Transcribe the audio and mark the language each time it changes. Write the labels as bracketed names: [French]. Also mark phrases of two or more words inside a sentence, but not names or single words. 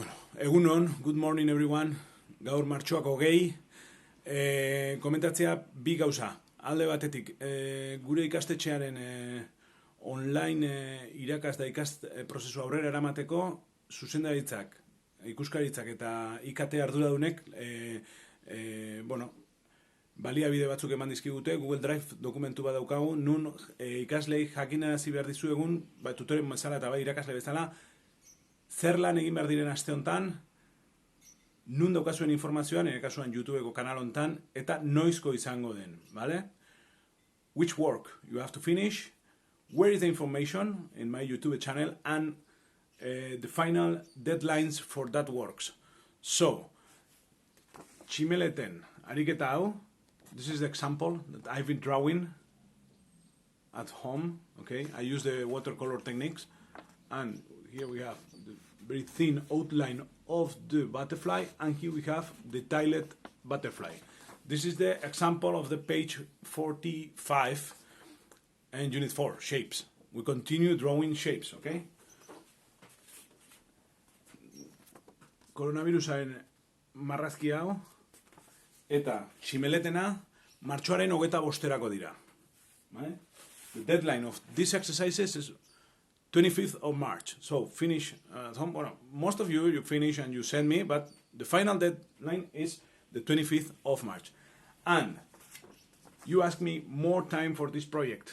[Basque] egunon, [English] good morning everyone, [Basque] gaur martxoak 20, komentatzea bi gauza. Alde batetik, gure ikastetxearen online irakas da prozesu aurrera eramateko, zuzendaritzak, ikuskaritzak eta IKT arduradunek, baliabide batzuk eman dizkigute, Google Drive dokumentu bat daukagu, nun ikaslei jakinarazi behar dizu egun, tutoren bezala eta bai irakasle bezala, zer lan egin behar diren aste hontan, nun daukazuen informazioan, ere kasuan YouTubeko kanal hontan, eta noizko izango den, vale? [English] Which work you have to finish, where is the information in my YouTube channel, and the final deadlines for that works. So, [Basque] tximeleten, ariketa hau, [English] this is the example that I've been drawing at home, okay? I use the watercolor techniques, and here we have the very thin outline of the butterfly, and here we have the tiled butterfly. This is the example of the page 45 and unit 4, shapes. We continue drawing shapes, okay? [Basque] Koronavirusaren marrazki hau eta tximeletena martxoaren 25erako dira. Vale? [English] The deadline of these exercises is 25th of March. So finish at home. Well, most of you finish and you send me, but the final deadline is the 25th of March. And you ask me more time for this project.